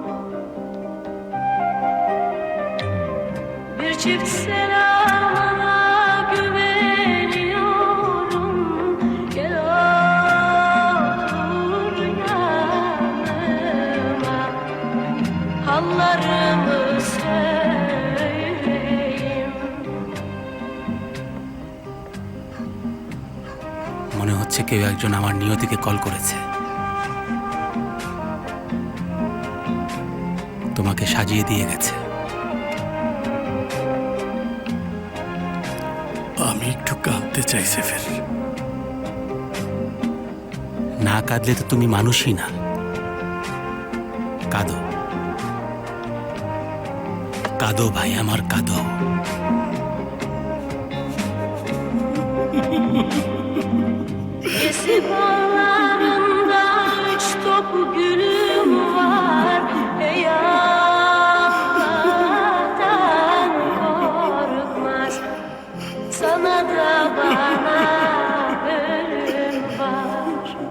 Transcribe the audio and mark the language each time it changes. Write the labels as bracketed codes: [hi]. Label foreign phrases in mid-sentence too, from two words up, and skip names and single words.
[tr] Bir çift selamına güveniyorum. Gel otur yanıma, hallarımı [bn] মনে হচ্ছে কেউ একজন আমার নিয়তিকে কল করেছে। তোমাকে সাজিয়ে দিয়ে গেছে। আমি একটু কাঁদতে চাই সেফের। না কাঁদলে তো তুমি মানুষই না। কাঁদো, কাঁদো ভাই আমার, কাঁদো। [tr] Bağlarında 3 top gülüm var. Ey Allah'tan korkmaz, sana da bana ölüm var.